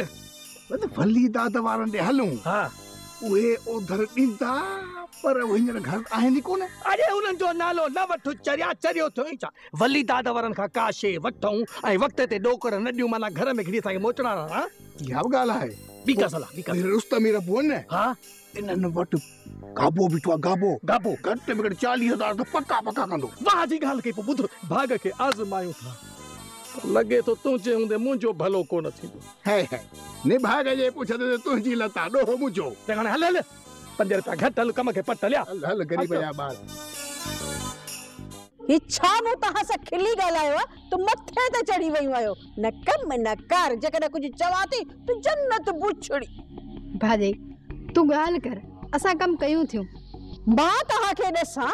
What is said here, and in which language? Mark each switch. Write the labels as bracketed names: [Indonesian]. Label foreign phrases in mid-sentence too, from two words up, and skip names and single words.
[Sindhi] भली दाद वारनि ॾे हलूं। हाँ उहे उधर ॾींदा, पर हींअर घर आहिनि कोन। अरे उन्हनि जो नालो न वठो, चरियो थियो ई छा। वली दाद वारनि खां का शइ वठूं ऐं वक़्त ते डोकर न ॾियूं, माना घर में खणी असांखे मोचणा रहणा। इहा बि ॻाल्हि आहे। ॿी का सलाह? रुस्तम हीरा बुआ न, हाँ इन्हनि वटि गाबो बीठो आहे। गाबो घटि में घटि 40,000 त पक्का कंदो। वाह जी ॻाल्हि कई। पोइ ॿुध भाग खे आज़मायूं था, लॻे थो तूं चए हूंदे मुंहिंजो भलो कोन थींदो। है ने भाग जे पुछंदे तुंहिंजी लता ॾोहो मुंहिंजो। त हाणे हल 5 रुपया घटि, हल कम खे पट लिया। हल गरीब जा ॿार। ही छा मूं तव्हां सां खिली ॻाल्हायो आहे? तूं मथे ते चढ़ी वयूं आहियो। न कम न कर, जेकॾहिं कुझु चवां थी तूं जन्नत बुछड़ी। भाॼी तूं ॻाल्हि कर, असां कम कयूं थियूं। मां तव्हांखे ॾिसां?